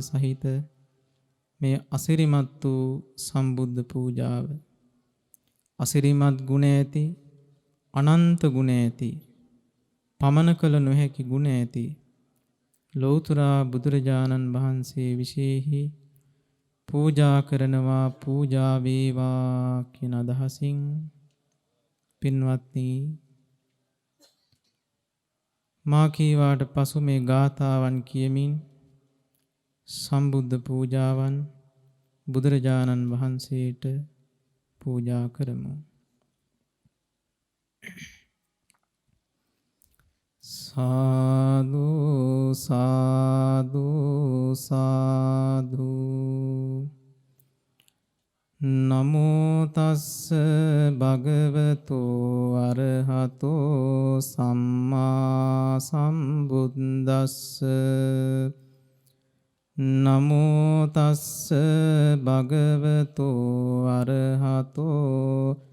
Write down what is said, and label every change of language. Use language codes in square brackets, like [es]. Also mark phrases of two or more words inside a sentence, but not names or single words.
[si] සහිත මේ අසිරිමත් වූ සම්බුද්ධ පූජාව අසිරිමත් ගුණ ඇති අනන්ත ගුණ ඇති පමන කළ නොහැකි ගුණ ඇති ලෞතර බුදුරජාණන් වහන්සේ විශේෂයි පූජා කරනවා පූජා වේවා කියන අදහසින් පින්වත්නි මා කීවාට පසු මේ ගාථාවන් කියමින් සම්බුද්ධ පූජාවන් බුදුරජාණන් වහන්සේට පූජා කරමු. [pi] සාදු සාදු සාදු නමෝ තස්ස භගවතෝ අරහතෝ සම්මා සම්බුද්දස්ස නමෝ තස්ස භගවතෝ අරහතෝ